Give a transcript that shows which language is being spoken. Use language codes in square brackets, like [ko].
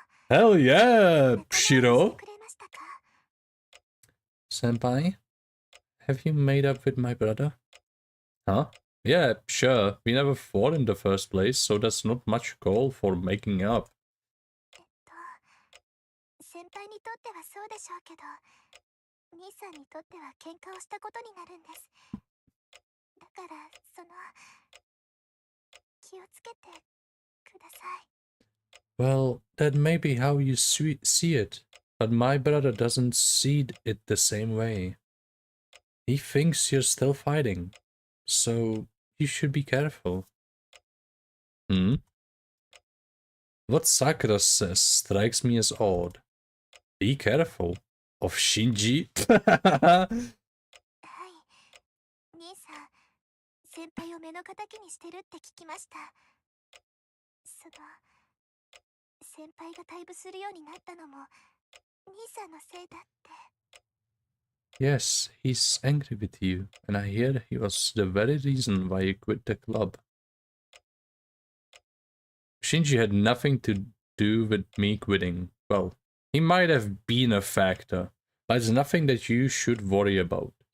[en] Hell yeah, Shiro! Senpai, have you made up with my brother? Huh? Yeah, sure. We never fought in the first place, so that's not much call for making up. [ja] 先輩にとってはそうでしょうけど、兄さんにとっては喧嘩をしたことになるんです。だから気をつけてください。 [en] Well, that may be how you see it, but my brother doesn't see it the same way. He thinks you're still fighting, so you should be careful. Hmm? What Sakura says strikes me as odd. Be careful. Of Shinji? [ja] はい。兄さん、先輩を目の敵にしてるって聞きました。先輩が退部するようになったのも兄さんのせいだって。 [en] Yes, he's angry with you, and I hear he was the very reason why you quit the club. Shinji had nothing to do with me quitting. Well, he might have been a factor, but it's nothing that you should worry about.